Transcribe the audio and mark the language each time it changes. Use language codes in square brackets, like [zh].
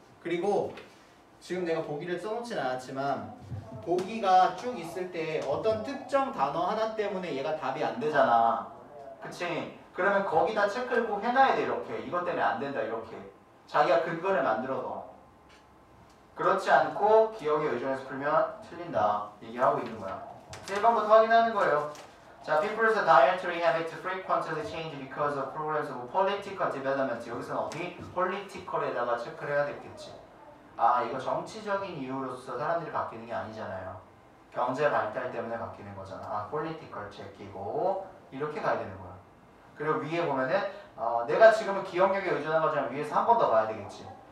[ko] 그리고 지금 내가 보기를 써놓진 않았지만 보기가 쭉 있을 때 어떤 특정 단어 하나 때문에 얘가 답이 안 되잖아. 그치? 그러면 거기다 체크를 꼭 해놔야 돼. 이렇게 이것 때문에 안 된다 이렇게 자기가 근거를 만들어서. 그렇지 않고 기억에 의존해서 풀면 틀린다 얘기하고 있는 거야. 1번부터 확인하는 거예요. [en] 자, people's dietary habits frequently change because of programs of political development. [ko] 여기서는 어디? political에다가 체크를 해야 되겠지. 이거 정치적인 이유로서 사람들이 바뀌는 게 아니잖아요. 경제 발달 때문에 바뀌는 거잖아. political 체크이고 이렇게 가야 되는 거야. 그리고 위에 보면은 내가 지금은 기억력에 의존한 거지만 위에서 한 번 더 봐야 되겠지.